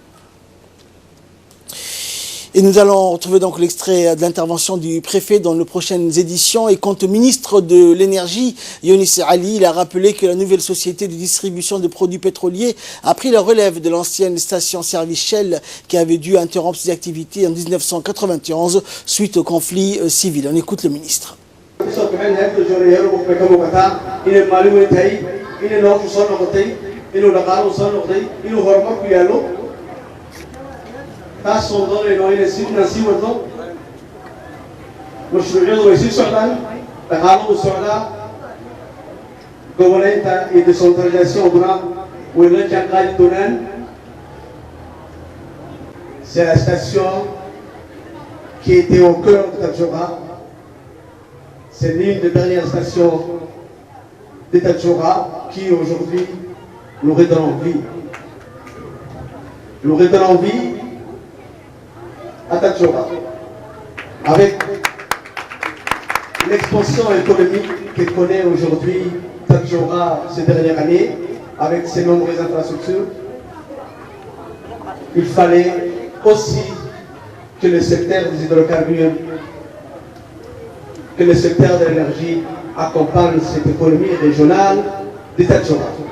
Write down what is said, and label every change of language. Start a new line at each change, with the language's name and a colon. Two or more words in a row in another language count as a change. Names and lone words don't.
French: Et nous allons retrouver donc l'extrait de l'intervention du préfet dans nos prochaines éditions. Et quant au ministre de l'énergie, Younis Ali, il a rappelé que la nouvelle société de distribution de produits pétroliers a pris la relève de l'ancienne station-service Shell qui avait dû interrompre ses activités en 1991 suite au conflit civil. On écoute le ministre.
Somali: taasoo doonayno inaan sii wadno mashruucyadu way sii socdaan dhaqaaluhu socdaa goboleynta iyo décentralisationkuna way la jaanqaadi doonaan.
French: C'est la station qui était au cœur de Tadjoura. C'est l'une des dernières stations de Tadjoura qui aujourd'hui nous redonne envie. Nous redonne envie à Tadjoura, avec l'expansion économique que connaît aujourd'hui Tadjoura ces dernières années, avec ses nombreuses infrastructures, il fallait aussi que le secteur des hydrocarbures, que le secteur de l'énergie accompagne cette économie régionale de Tadjoura.